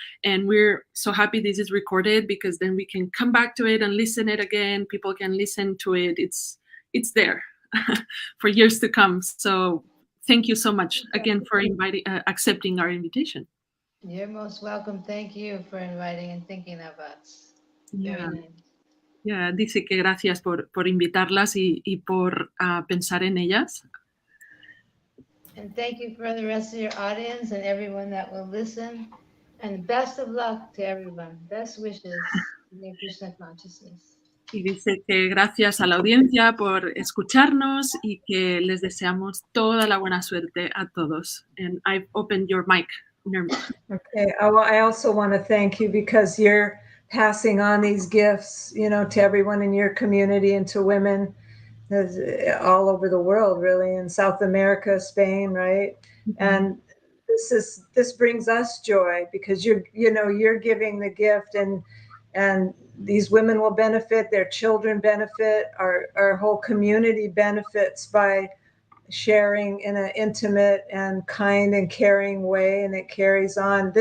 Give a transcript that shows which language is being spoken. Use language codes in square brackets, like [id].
[en] And we're so happy this is recorded because then we can come back to it and listen it again. People can listen to it. It's there for years to come. So thank you so much again for accepting our invitation. You're most welcome. Thank you for inviting and thinking of us. Yeah. Very nice. [es] Yeah, dice que gracias por invitarlas y por pensar en ellas. [en] And thank you for the rest of your audience and everyone that will listen. And best of luck to everyone. Best wishes in the Krishna consciousness. [es] Y dice que gracias a la audiencia por escucharnos y que les deseamos toda la buena suerte a todos. [en] And I've opened your mic, Nirmala. Okay, I also want to thank you because you're passing on these gifts, to everyone in your community and to women all over the world, really, in South America, Spain, right? Mm-hmm. And this brings us joy because you're giving the gift and these women will benefit, their children benefit, our whole community benefits by sharing in an intimate and kind and caring way, and it carries on.